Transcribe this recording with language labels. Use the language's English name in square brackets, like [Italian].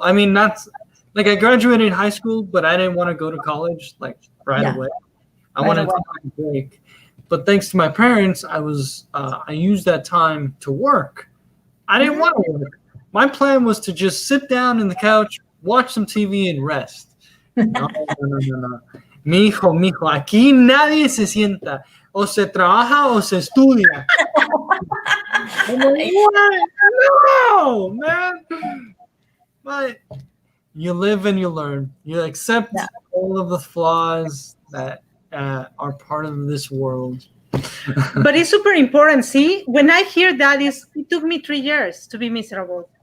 [English] I mean, not like I graduated high school, but I didn't want to go to college like right away. I wanted to take a break. But thanks to my parents, I used that time to work. I didn't want to work. My plan was to just sit down in the couch, watch some TV, and rest. [Spanish] No. Mijo, aquí nadie se sienta. O se trabaja o se estudia. [English] No, man. But you live and you learn. You accept all of the flaws that are part of this world. But it's super important. See, when I hear that, it took me 3 years to be miserable.